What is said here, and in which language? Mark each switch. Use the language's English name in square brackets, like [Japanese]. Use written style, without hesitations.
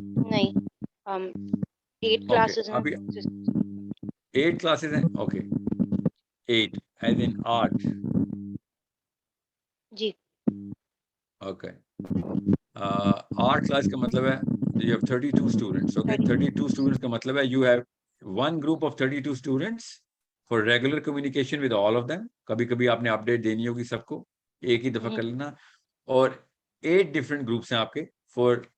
[Urdu] نہیں 8 کلاسز ہیں. ابھی 8 کلاسز ہیں. اوکے, [English] 8 is in 8. [Urdu] جی اوکے, 8 کلاس کا مطلب ہے [English] you have 32 students. Okay, 32 students [Urdu] کا مطلب ہے [English] you have one group of 32 students for regular communication with all of them. [Urdu] کبھی کبھی آپ نے اپڈیٹ دینی ہوگی سب کو, ایک ہی دفعہ کر لینا. اور 8 ڈفرینٹ گروپس ہیں آپ کے فور.